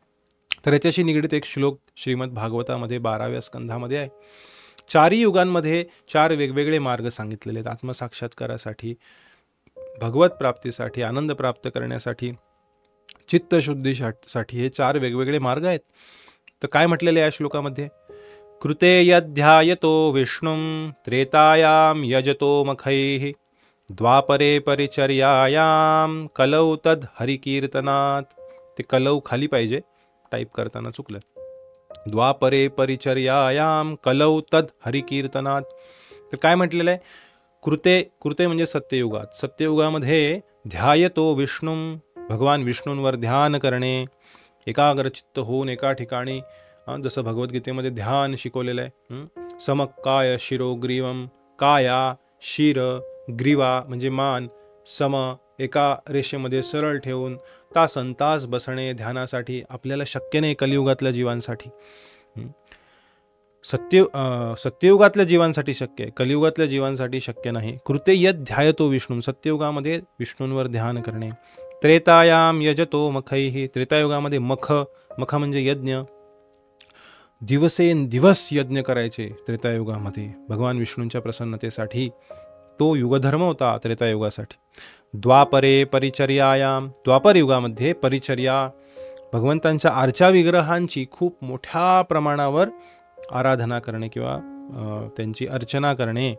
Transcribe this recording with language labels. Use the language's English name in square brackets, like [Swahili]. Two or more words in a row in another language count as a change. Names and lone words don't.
[Marathi] तर याच्याशी निगडीत एक श्लोक श्रीमद भागवतामध्ये 12व्या स्कंधामध्ये आहे. 4 युगांमध्ये 4 वेगवेगळे मार्ग सांगितलेले आहेत. आत्मसाक्षात्कारासाठी, भगवत प्राप्तीसाठी, आनंद प्राप्त करण्यासाठी, चित्तशुद्धीसाठी हे 4 वेगवेगळे मार्ग आहेत. तर काय म्हटलेले आहे या श्लोकामध्ये? [Sanskrit] कृते यध्यायतो विष्णुं त्रेतायाम यजतो मखैः, द्वापरे परिचर्यायाम कलौ तद हरिकीर्तनात. [Marathi] ते कलौ खाली पाहिजे, टाईप करताना चुकलं. [Sanskrit] द्वापरे परिचर्यायाम कलौ तद हरिकीर्तनात. [Marathi] तर काय म्हटलेलं आहे? कृते म्हणजे सत्ययुगात. सत्ययुगामध्ये [Sanskrit] ध्यायतो विष्णू, [Marathi] भगवान विष्णूंवर ध्यान करणे, एकाग्रचित्त होऊन एका ठिकाणी, जसं भगवद्गीतेमध्ये ध्यान शिकवलेलं आहे. [Sanskrit] समकाय शिरोग्रीवम, [Marathi] काया शिर ग्रीवा म्हणजे मान, सम एका रेषेमध्ये सरळ ठेवून तासन तास बसणे ध्यानासाठी आपल्याला शक्य नाही कलियुगातल्या जीवांसाठी. सत्ययुगातल्या जीवांसाठी शक्य आहे, कलियुगातल्या जीवांसाठी शक्य नाही. [Sanskrit] कृते यद ध्यायतो विष्णू, [Marathi] सत्ययुगामध्ये विष्णूंवर ध्यान करणे. [Sanskrit] त्रेतायाम यजतो मखैः, [Marathi] त्रेतायुगामध्ये मख म्हणजे यज्ञ, दिवसेंदिवस यज्ञ करायचे त्रेतायुगामध्ये भगवान विष्णूंच्या प्रसन्नतेसाठी. तो युगधर्म होता त्रेतायुगासाठी. [Sanskrit] द्वापरे परिचर्यायाम, [Marathi] द्वापर युगामध्ये परिचर्या, भगवंतांच्या आरच्या विग्रहांची खूप मोठ्या प्रमाणावर आराधना करणे किंवा त्यांची अर्चना करणे.